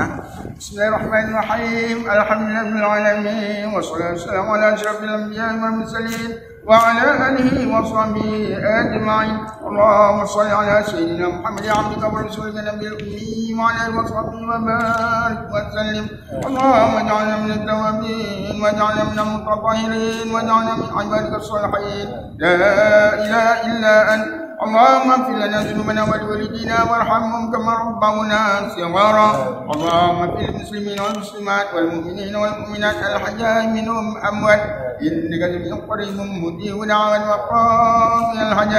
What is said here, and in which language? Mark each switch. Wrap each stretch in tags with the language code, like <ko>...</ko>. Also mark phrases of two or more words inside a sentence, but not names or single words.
<ar>بسم الله الرحمن الرحيم. الحمد لله العالمين والصلاة والسلام على أشرف الأنبياء والمرسلين وعلى آله وصحبه أجمعين. اللهم صل على سيدنا محمد عبدك ورسولك النبي الأمي وعلى آله وصحبه وبارك وسلم. اللهم اجعلنا من التوابين واجعلنا من المتطهرين واجعلنا من عبادك الصالحين. لا إله إلا أنت. اللهم اغفر لنا ذنوبنا ولوالدينا وارحمهم كما ربونا صغارا. اللهم اغفر للمسلمين والمسلمات والمؤمنين والمؤمنات الحياء منهم اموات انك سميع قريب مجيب دعوات وقاضي الحاجات.</ar>